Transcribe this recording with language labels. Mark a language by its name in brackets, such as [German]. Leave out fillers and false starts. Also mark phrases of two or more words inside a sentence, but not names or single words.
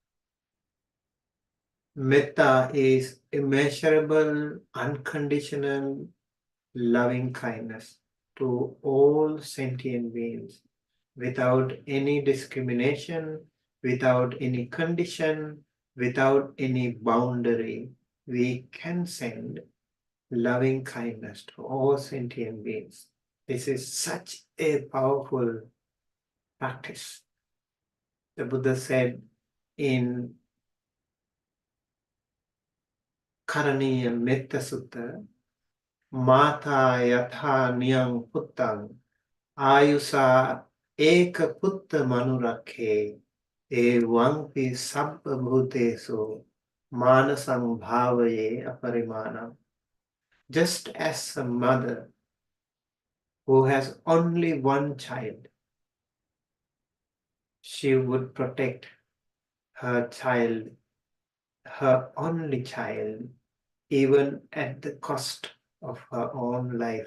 [English] Mettā is immeasurable, unconditional, loving kindness to all sentient beings, without any discrimination, without any condition, without any boundary. We can send loving kindness to all sentient beings. This is such a powerful practice. The Buddha said in [Pali] Karaniya Mettā Sutta, Mātā yatha niyam puttang ayusa eka putta manurakhe evangpi sabba bhutesu manasam bhavaye aparimanam. [English] Just as a mother who has only one child, she would protect her child, her only child, even at the cost of her own life.